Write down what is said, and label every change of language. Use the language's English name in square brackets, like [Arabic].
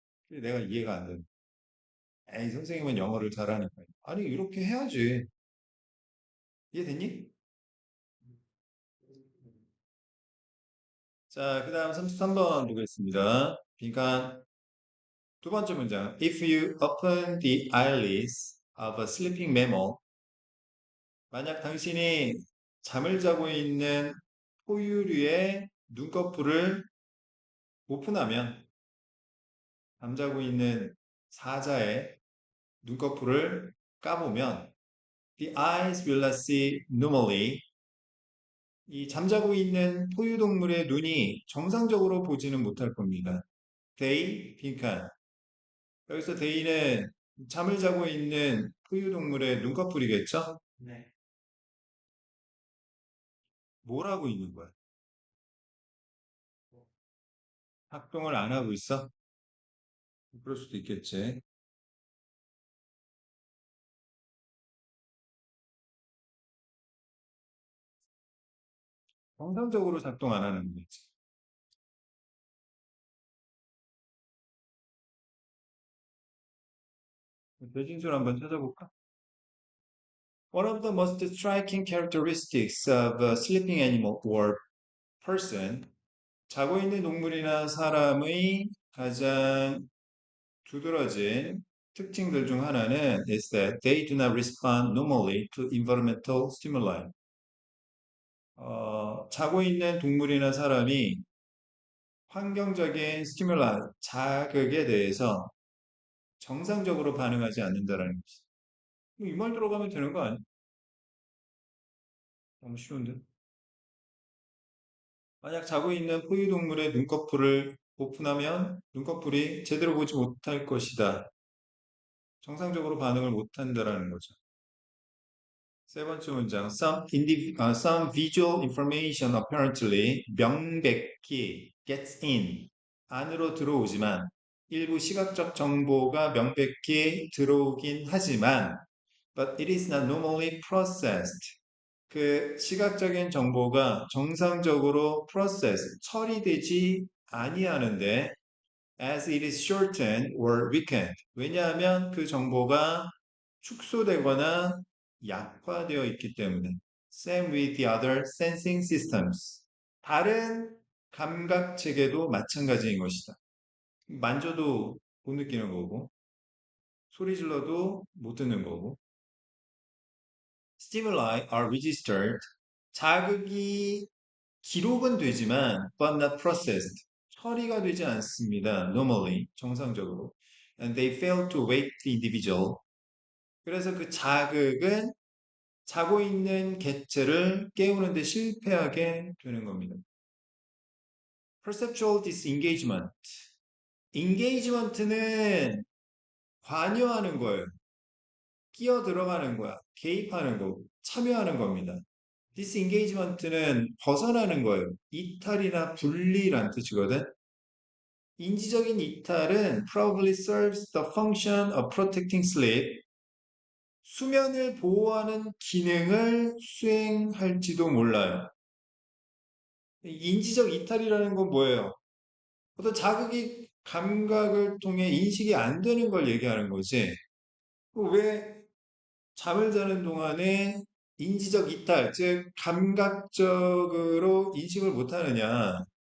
[Korean] 내가 이해가 안 돼. 에이, 선생님은 영어를 잘하니까. 아니, 이렇게 해야지. 이해됐니? 자, 그 다음 33번 보겠습니다. 그러니까 두 번째 문장. [English] If you open the eyelids of a sleeping mammal, [Korean] 만약 당신이 잠을 자고 있는 포유류의 눈꺼풀을 오픈하면, 잠자고 있는 사자의 눈꺼풀을 까보면, [English] the eyes will not see normally. [Korean] 이 잠자고 있는 포유동물의 눈이 정상적으로 보지는 못할 겁니다. They, 빈칸. 여기서 they는 잠을 자고 있는 포유동물의 눈꺼풀이겠죠? 네. 뭘 하고 있는 거야? 작동을 안 하고 있어? 그럴 수도 있겠지. 정상적으로 작동 안 하는 거지. 대진술 한번 찾아볼까? [English] One of the most striking characteristics of a sleeping animal or person, [Korean] 자고 있는 동물이나 사람의 가장 두드러진 특징들 중 하나는 [English] is that they do not respond normally to environmental stimuli. [Korean] 자고 있는 동물이나 사람이 환경적인 스티뮬라, 자극에 대해서 정상적으로 반응하지 않는다라는 것이. 이 말 들어가면 되는 거 아니야? 너무 쉬운데? 만약 자고 있는 포유동물의 눈꺼풀을 오픈하면 눈꺼풀이 제대로 보지 못할 것이다. 정상적으로 반응을 못한다라는 거죠. 세 번째 문장. [English] Some visual information apparently 명백히 gets in. [Korean] 안으로 들어오지만 일부 시각적 정보가 명백히 들어오긴 하지만 [English] but it is not normally processed. [Korean] 그 시각적인 정보가 정상적으로 처리되지 아니하는데 [English] as it is shortened or weakened. [Korean] 왜냐하면 그 정보가 축소되거나 약화되어 있기 때문에. [English] Same with the other sensing systems. [Korean] 다른 감각 체계도 마찬가지인 것이다. 만져도 못 느끼는 거고, 소리 질러도 못 듣는 거고. [English] Stimuli are registered. [Korean] 자극이 기록은 되지만 [English] but not processed. [Korean] 처리가 되지 않습니다. [English] Normally, 정상적으로. And they fail to wake the individual. [Korean] 그래서 그 자극은 자고 있는 객체를 깨우는데 실패하게 되는 겁니다. [English] Perceptual disengagement. [Korean] engagement는 관여하는 거예요. 끼어 들어가는 거야. 개입하는 거, 참여하는 겁니다. disengagement는 벗어나는 거예요. 이탈이나 분리란 뜻이거든. 인지적인 이탈은 [English] probably serves the function of protecting sleep. [Korean] 수면을 보호하는 기능을 수행할지도 몰라요. 인지적 이탈이라는 건 뭐예요? 어떤 자극이 감각을 통해 인식이 안 되는 걸 얘기하는 거지. 왜 잠을 자는 동안에 인지적 이탈, 즉 감각적으로 인식을 못 하느냐?